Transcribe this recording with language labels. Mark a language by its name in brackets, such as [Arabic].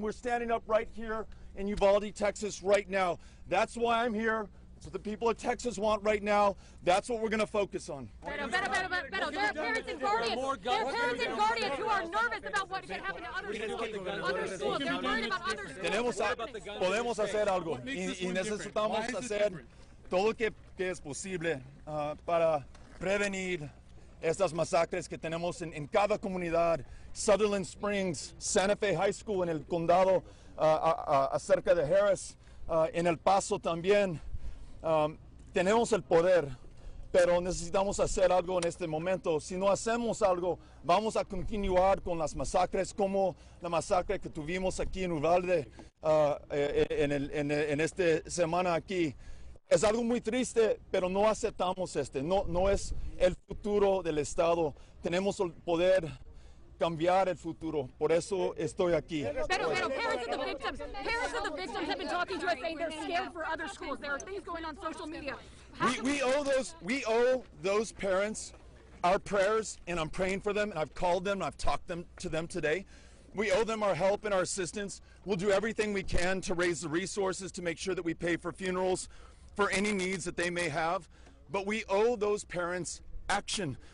[English] We're standing up right here in Uvalde, Texas right now. That's why I'm here. That's what the people of Texas want right now. That's what we're going to focus on. There are parents and guardians. There are parents and guardians who are nervous about what can happen to other schools. Other schools. They're worried about other schools. [Spanish] Podemos hacer algo y necesitamos hacer todo lo que es posible para prevenir estas masacres que tenemos en cada comunidad. Sutherland Springs, Santa Fe High School en el condado acerca de Harris, en El Paso también. Tenemos el poder, pero necesitamos hacer algo en este momento. Si no hacemos algo, vamos a continuar con las masacres como la masacre que tuvimos aquí en Uvalde en esta semana aquí. Es algo muy triste, pero no aceptamos no es el futuro del Estado. Tenemos el poder cambiar el futuro. Por eso estoy aquí. [English] Pero parents of the victims have been talking to us saying they're scared for other schools. There are things going on social media. We owe those parents our prayers, and I'm praying for them, and I've called them, and I've talked to them today. We owe them our help and our assistance. We'll do everything we can to raise the resources to make sure that we pay for funerals, for any needs that they may have, but we owe those parents action.